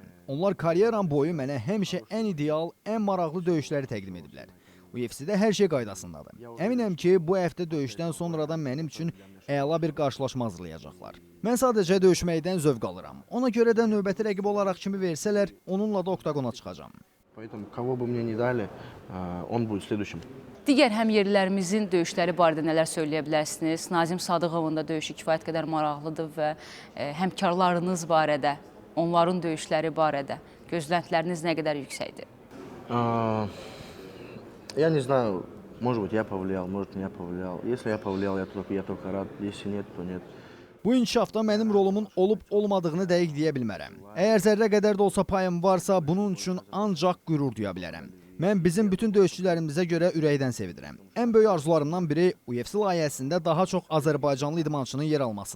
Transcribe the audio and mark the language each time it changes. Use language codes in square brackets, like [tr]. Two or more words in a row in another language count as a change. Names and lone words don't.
[az] Onlar karyeram boyu mənə həmişə ən ideal, ən maraqlı döyüşləri təqdim ediblər. UFC-də hər şey qaydasındadır. Əminəm ki, bu həftə döyüşdən sonradan mənim üçün əla bir qarşılaşma hazırlayacaqlar. Mən sadəcə döyüşməkdən zövq alıram. Ona görə də növbəti rəqib olaraq kimi versələr, onunla da oktagona çıxacağam. [ru] Поэтому кого бы мне не дали, он будет следующим. [az] Digər həmyerlilərimizin döyüşləri barədə nələr söyləyə bilərsiniz? Nazim Sadıqovun da döyüşü kifayət qədər maraqlıdır və həmkarlarınız barədə, onların döyüşləri barədə gözləntiləriniz nə qədər yüksəkdir? [ru] Я не знаю, может быть, я повлиял, может, меня повлиял. Если я повлиял, я только рад. Если нет, то нет. [az] Bu inkişafda mənim rolumun olub-olmadığını dəqiq deyə bilmərəm. Əgər zərrə qədər də olsa payım varsa, bunun üçün ancaq qürur duya bilərəm. Mən bizim bütün döyüşçülərimizə görə ürəkdən sevinirəm. Ən böyük arzularımdan biri UFC layihəsində daha çox Azərbaycanlı idmançının yer almasıdır.